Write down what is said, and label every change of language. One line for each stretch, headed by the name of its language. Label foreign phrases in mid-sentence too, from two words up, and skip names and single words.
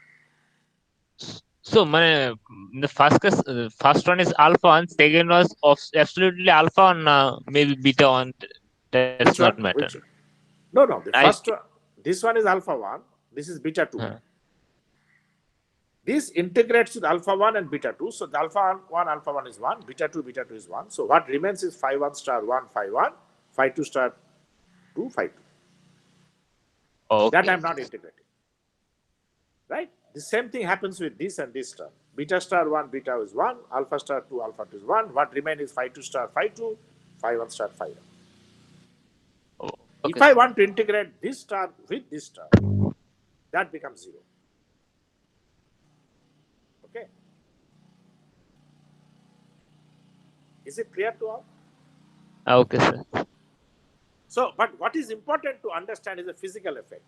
English: So the first one is alpha 1, second was of absolutely alpha and maybe beta 1. That's not matter. Which one? No. The first one, this one is alpha 1. This is beta 2. This integrates with alpha 1 and beta 2. So the alpha 1 is 1, beta 2 is 1. So what remains is phi 1 star 1, phi 1, phi 2 star 2, phi 2. Okay. That I'm not integrating. Right? The same thing happens with this and this term. Beta star 1, beta is 1, alpha star 2, alpha 2 is 1. What remains is phi 2 star phi 2, phi 1 star phi 1. Okay. If I want to integrate this term with this term, that becomes 0. Okay. Is it clear to all? Okay, sir. So, but what is important to understand is the physical effect.